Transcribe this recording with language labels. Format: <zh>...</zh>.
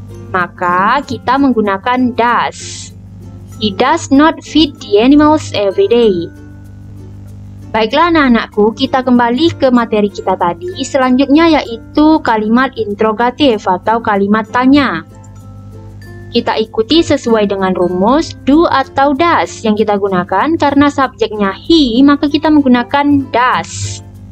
<id>Maka kita menggunakan does.</id> <en>He does not feed the animals every day.</en> <id>Baiklah anak-anakku, kita kembali ke materi kita tadi. Selanjutnya yaitu kalimat interrogatif atau kalimat tanya. Kita ikuti sesuai dengan rumus do atau does yang kita gunakan. Karena subjeknya he, maka kita menggunakan does.</id>